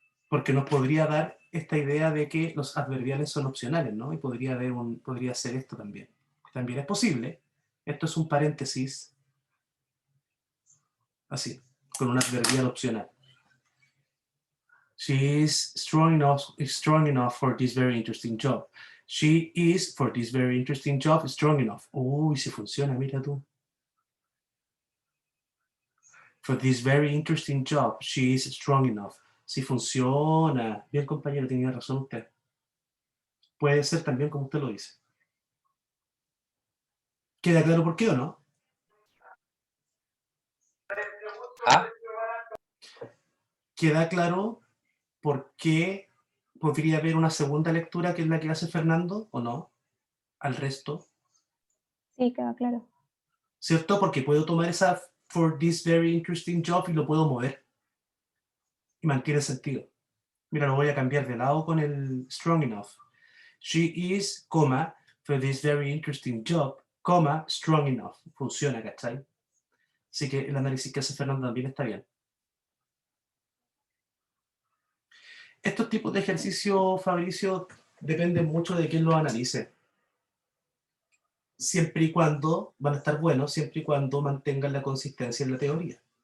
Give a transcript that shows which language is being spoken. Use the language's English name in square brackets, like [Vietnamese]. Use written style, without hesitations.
[Spanish] Porque nos podría dar esta idea de que los adverbiales son opcionales, ¿no? Y podría ser esto también. También es posible. Esto es un paréntesis, así, con un adverbial opcional. [English] She is strong enough for this very interesting job. She is, for this very interesting job, strong enough. [Spanish] Uy, si funciona, mira tú. [English] For this very interesting job, she is strong enough. [Spanish] Si funciona. Bien, compañero, tenía razón usted. Puede ser también como usted lo dice. ¿Queda claro por qué o no? ¿Ah? ¿Queda claro por qué podría haber una segunda lectura que es la que hace Fernando o no? Al resto. Sí, queda claro. ¿Cierto? Porque puedo tomar esa [English] for this very interesting job [Spanish] y lo puedo mover. Y mantiene sentido. Mira, lo voy a cambiar de lado con el [English] strong enough. She is, coma, for this very interesting job, coma, strong enough. [Spanish] Funciona, ¿cachai? Así que el análisis que hace Fernando también está bien. Estos tipos de ejercicios, Fabricio, dependen mucho de quién los analice. Siempre y cuando van a estar buenos, siempre y cuando mantengan la consistencia en la teoría.